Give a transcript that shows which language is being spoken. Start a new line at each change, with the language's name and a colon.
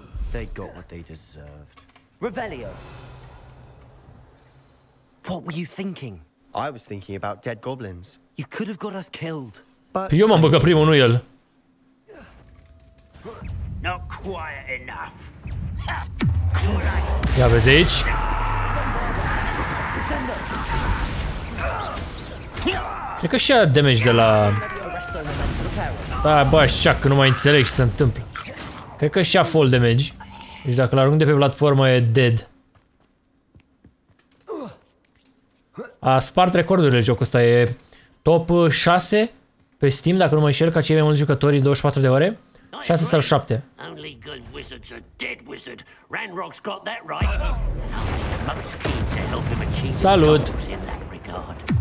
English: They got what they deserved. Revelio! What were you thinking? I was thinking about dead goblins. You could have got us killed. But
Romanian: eu m-am băgat primul, nu el.
English: Not quiet enough.
Romanian: Ia vezi aici. Cred că și ia damage de la... Da, bă, așa că nu mai înțeleg ce se întâmplă. Cred că și ia fall damage. Deci dacă l-arunc de pe platformă e dead. A spart recordurile jocul ăsta, e top 6 pe Steam, dacă nu mă înșel, ca cei mai mulți jucători în 24 de ore. 6 sau 7.
English: Only good wizards are dead wizard. Ranrock's got that right. And I'll be the most keen to help him achieve
Romanian: Salut.
English: his goals in that regard.